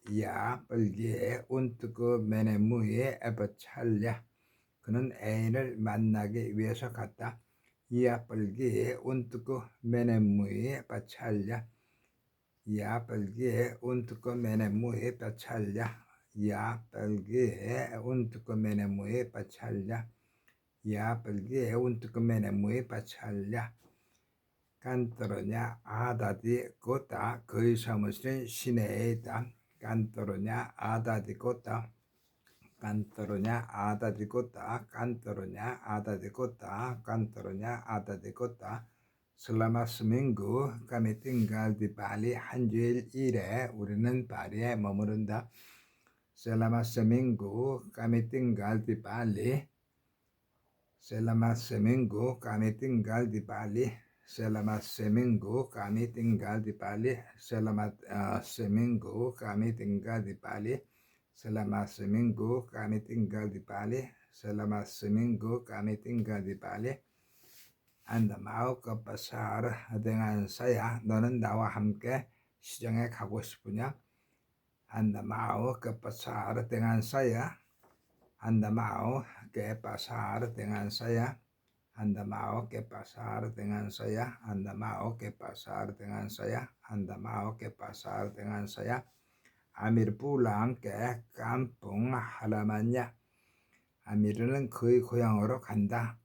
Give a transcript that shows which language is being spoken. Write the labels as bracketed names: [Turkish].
[Indonesian] ia pergi untuk menemui pacarnya. [Korean] 그는 애인을 만나기 위해서 갔다. [Indonesian] ia pergi untuk menemui pacarnya. ia pergi untuk menemui pacarnya. ia pergi untuk menemui pacarnya. ia pergi untuk menemui pacarnya. kantornya ada di kota. [Korean] 그의 사무실은 시내에 있다. [Indonesian] kantornya ada di kota. kantornya ada di kota. kantornya ada di kota. kantornya ada di kota. selama seminggu kami tinggal di Bali. [Korean] 한 주일 일에 우리는 발리에 머무른다. [Indonesian] selama seminggu kami tinggal di Bali. selama seminggu kami tinggal di Bali. selama seminggu kami tinggal di Bali. selama seminggu kami tinggal di Bali. selama seminggu kami tinggal di Bali. selama seminggu kami tinggal di Bali. Anda mau ke pasar dengan saya? [Korean] 너는 나와 함께 시장에 가고 싶으냐? [Indonesian] Anda mau ke pasar dengan saya? Anda mau ke pasar dengan saya? Anda mau ke pasar dengan saya? Anda mau ke pasar dengan saya? Anda mau ke pasar dengan saya? Amir pulang ke kampung halamannya. [Korean] 아미르는 그의 고향으로 간다.